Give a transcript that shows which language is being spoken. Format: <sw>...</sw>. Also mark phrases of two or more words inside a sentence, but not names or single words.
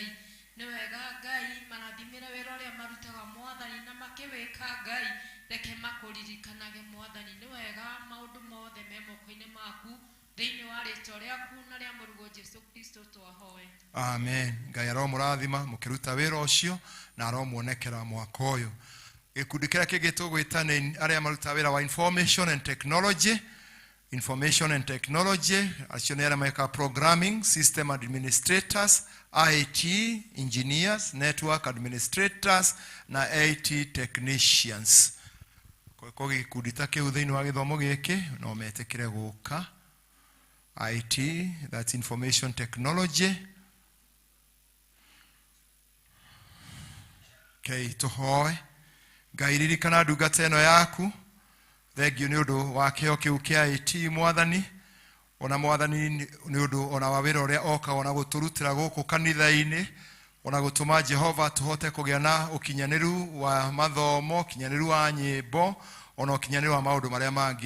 <ki>Nĩ wega Ngai, marathimĩre wĩra ũrĩa marutaga Mwathani na makĩwĩka Ngai, reke makũririkanage Mwathani. Nĩ wega maũndũ mothe me moko-inĩ maku thĩinĩ wa rĩtwa rĩaku na rĩa mũrugo Jesũ Kristo twahoe. Amen. Ngai aromũrathima mũkĩruta wĩra ũcio na aromuonekera mwaka ũyũ. Gĩkundi kĩrĩa kĩngĩ tũgwĩta nĩ arĩa marutaga wĩra wa</ki> <en>information and technology. Information and technology,</en> <ki>acio nĩ arĩa mekaga programming,</ki> <en>system administrators, IT engineers, network administrators</en> <ki>na</ki> <en>IT technicians.</en> <ki>Kwa gĩkundi ta kĩu thĩinĩ wa gĩthomo gĩkĩ no metĩkĩre gũka.</ki> <en>IT, that's information technology.</en> <ki>Okay, tũhoe. Ngai ririkana ndungata ĩno yaku, thengio nĩ ũndũ wa kĩo kĩu kĩa IT Mwathani, ona Mwathani nĩ ũndũ ona wa wĩra ũrĩa oka ona gũtũrutĩra gũkũ kanitha-inĩ, ona gũtũma Jehova tũhote kũgĩa na ũkinyanĩru wa mathomo, ũkinyanĩru wa nyĩmbo, ona ũkinyanĩru wa maũndũ marĩa mangĩ.</ki>